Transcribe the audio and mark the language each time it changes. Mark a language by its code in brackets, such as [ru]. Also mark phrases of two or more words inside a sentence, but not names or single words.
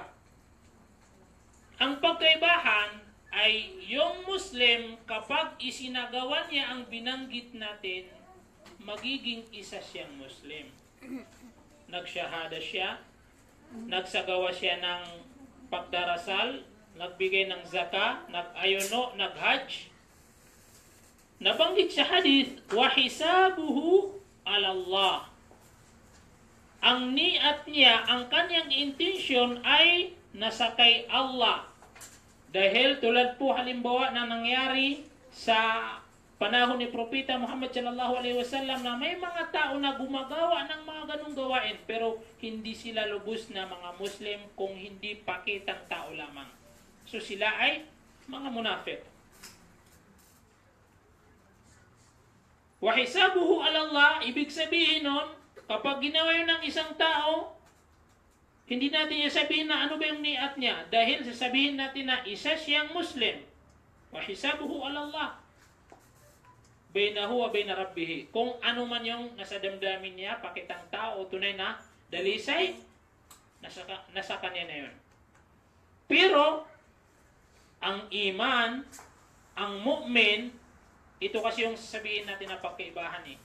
[tl] Ang pagkaibahan ay yung Muslim, kapag isinagawa niya ang binanggit natin, magiging isa siyang Muslim. Nagsyahada siya, nagsagawa siya ng pagdarasal, nagbigay ng zaka, nag-ayuno, nag-hajj. Nabanggit sa hadith, [ar] wa hisabuhu ala Allah. [tl] Ang niat niya, ang kanyang intention ay nasa kay Allah. Dahil tulad po halimbawa na nangyari sa panahon ni Propeta Muhammad [ar] sallallahu alaihi wasallam [tl] na may mga tao na gumagawa ng mga ganong gawain pero hindi sila lubos na mga Muslim kung hindi pakitang tao lamang. So sila ay mga munafik. [ar] Wa hisabuhu ala Allah, [tl] ibig sabihin nun, kapag ginawa yun ng isang tao, hindi natin sabihin na ano ba yung niat niya, dahil sasabihin natin na isa siyang Muslim. [ar] Wa hisabuhu ala Allah, bainahu wa baina rabbihi. [tl] Kung ano man yung nasa damdamin niya, pakitang tao, tunay na dalisay, nasa kanya na yun. Pero ang iman, ang mu'min, ito kasi yung sasabihin natin na pagkaibahan eh.